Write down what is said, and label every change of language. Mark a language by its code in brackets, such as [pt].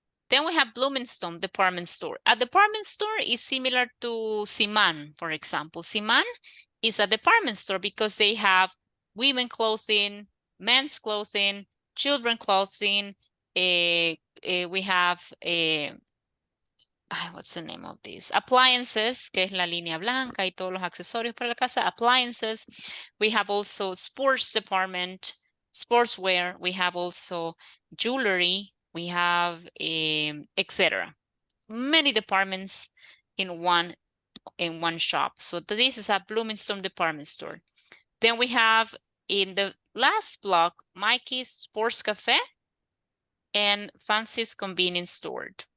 [en] Then we have Bloomington department store. A department store is similar to Siman, for example. Siman is a department store because they have women clothing, men's clothing, children clothing. We have what's the name of this? [es] Appliances, que es la línea blanca y todos los accesorios para la casa. [en] Appliances. We have also sports department, sportswear. We have also jewelry. We have etc. Many departments in one shop. So this is a Bloomington department store. Then we have in the last block, Mikey's Sports Cafe and Fancy's Convenience Store.